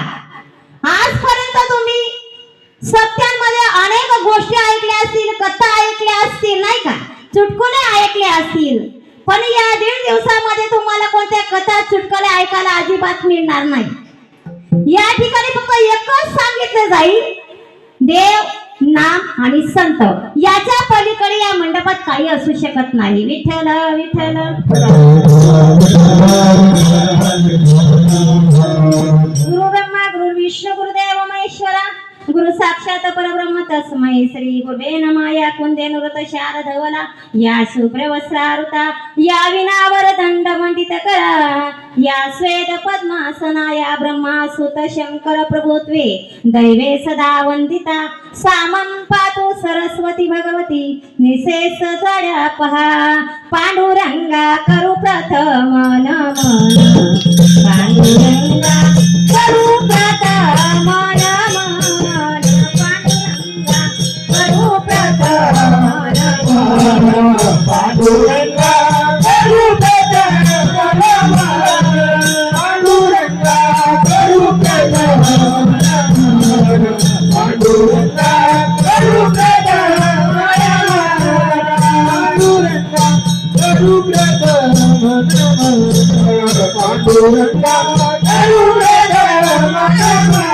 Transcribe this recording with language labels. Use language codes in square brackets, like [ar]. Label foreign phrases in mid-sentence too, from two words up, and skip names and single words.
[mr] आजपर्यंत तुम्ही सत्यांमध्ये अनेक गोष्टी ऐकल्या असतील, कथा ऐकल्या असतील नाही का, चुटकुले ऐकले असतील, पण या 1.5 दिवसामध्ये तुम्हाला कोणत्या कथा चुटकुले ऐकायला अजिबात मिळणार नाही. या ठिकाणी फक्त एकच सांगितलं जाईल, देव नाम आणि संत. याच्या पलीकडे या मंडपात काही असू शकत नाही. विठ्ठल विठ्ठल. [sa] गुरु ब्रह्मा गुरु विष्णू गुरुदेव महेश्वरा गुरु साक्षात परब्रह्म तस्मै श्री गुरुवे नमः. या कुंदे नृत शारदवला या शुभ्रवस्त्रारुता या विनावर दंड मंडित करा या स्वेद पद्मासना या ब्रह्मासुत शंकर प्रभुत्वे दैवे सदा वंदिता सामं पातु सरस्वती भगवती निशेष जड्या पहा [mr] पांडुरंगा करू प्रथम नमन पांडुरंगा करू प्रथम नमन पांडुरंगा करू प्रथम पांडुरंगा करू प्रथम पांडुरंगा करू प्रथम पांडुरंगा करू प्रथम पांडुरंगा करू प्रथम